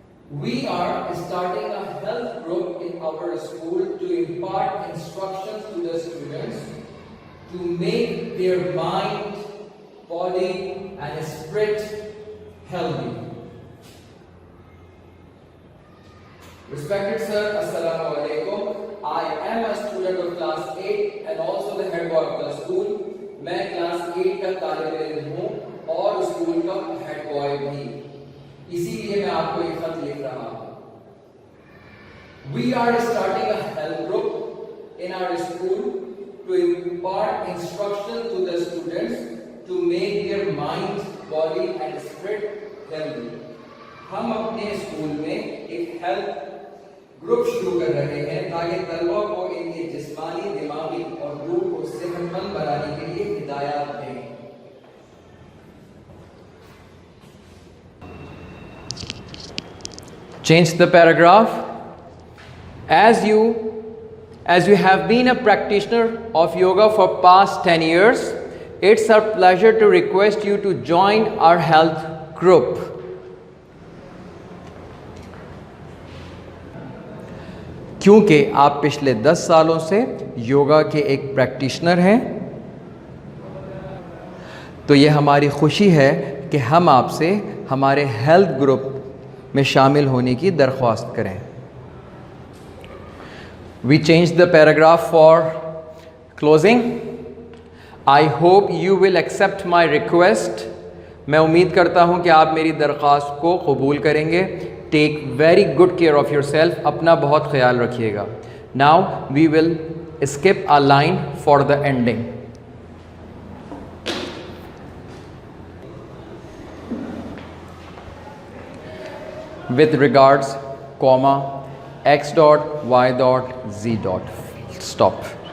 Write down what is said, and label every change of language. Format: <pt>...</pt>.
<en>We are starting a health group in our school to impart instructions to the students to make their mind, body and spirit healthy. Respected sir, assalamu alaikum. I am a student of class 8 and also the head boy of the school.</en> <hi>मैं class 8 का तालिब इल्म हूँ और school का head boy भी, इसीलिए मैं आपको ये खत लिख रहा हूँ.</hi> <en>We are starting a health group in our school to impart instruction to the students to make their mind, body and spirit healthy.</en> <hi>हम अपने स्कूल में एक हेल्थ ग्रुप शुरू कर रहे हैं ताकि तलबा को इनके जिस्मानी, दिमागी और रूह को सेहतमंद बनाने के लिए हिदायत दें.</hi> <en>Change the paragraph. As you have been a practitioner of yoga for past 10 years, it's our pleasure to request you to join our health group.</en> <hi>क्योंकि आप पिछले 10 सालों से योगा के एक प्रैक्टिशनर हैं, तो ये हमारी खुशी है कि हम आपसे हमारे हेल्थ ग्रुप में शामिल होने की दरख्वास्त करें.</hi> <en>We change the paragraph for closing. I hope you will accept my request.</en> <hi>मैं उम्मीद करता हूँ कि आप मेरी दरख्वास्त को कबूल करेंगे.</hi> <en>Take very good care of yourself.</en> <hi>अपना बहुत ख्याल रखिएगा.</hi> <en>Now we will skip a line for the ending. With regards, comma, x dot, y dot, z dot. Stop.</en>